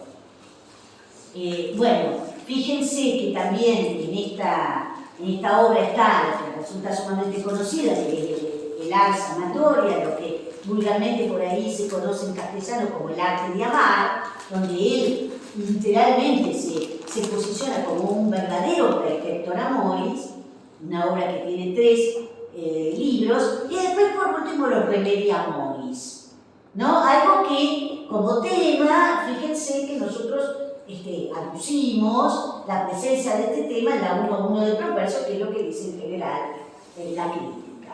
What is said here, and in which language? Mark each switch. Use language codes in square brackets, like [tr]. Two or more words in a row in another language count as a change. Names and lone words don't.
[es] Bueno, fíjense que también en esta obra está, la que resulta sumamente conocida, que es el Ars Amatoria, lo que vulgarmente por ahí se conoce en castellano como el arte de amar, donde él literalmente se posiciona como un verdadero [la] praeceptor amoris, [es] una obra que tiene 3 libros, y después por último los Remedia Amoris, ¿no? Algo que como tema, fíjense que nosotros aducimos la presencia de este tema en la 1.1 de Propercio, que es lo que dice en general la crítica.